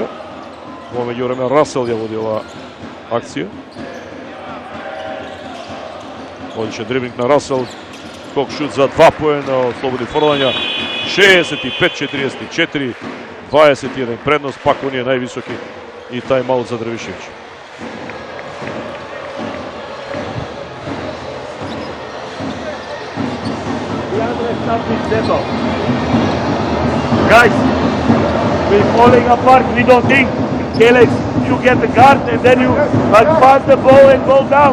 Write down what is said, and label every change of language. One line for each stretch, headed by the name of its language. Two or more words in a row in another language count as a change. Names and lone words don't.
Macedonian: Во меѓувреме Расел ја води оваа акција. Одише дриблинг на Расел. Скок шут за 2 поена од слободни фрлања. 65-44, 21 предност, пак оние највисоки и тајм-аут за Дрвишевич.
English: Guys, we're falling apart. We don't think. Kelex, you get the guard and then you pass the ball and go down.